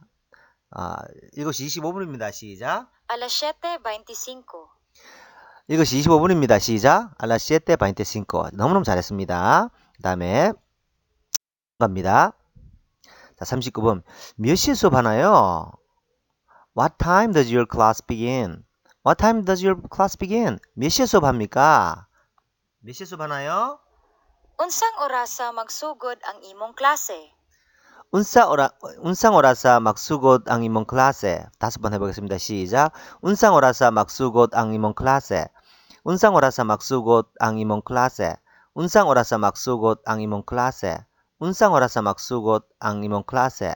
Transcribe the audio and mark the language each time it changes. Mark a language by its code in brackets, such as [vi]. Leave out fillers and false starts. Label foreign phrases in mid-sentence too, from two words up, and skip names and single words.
[ko] 7시 25분입니다. 시작. [ceb] Alas 7:25. [ko] 7시 25분입니다. 시작. [ceb] alas siyete baynte [ko] 5 너무너무 잘했습니다. 그 다음에 갑니다. 자, 39번. 몇 시에 수업하나요? [en] What time does your class begin? What time does your class begin? [ko] 몇 시에 수업합니까? 몇 시에 수업하나요? [ceb] Unsang orasa magsugod ang imong klase? Unsang orasa magsugod ang imong klase. [ko] 5번 해보겠습니다. 시작. [ceb] Unsang orasa magsugod ang imong klase. Unsang orasa magsugod ang imong klase. Unsang orasa magsugod ang imong klase. Unsang orasa magsugod ang imong klase.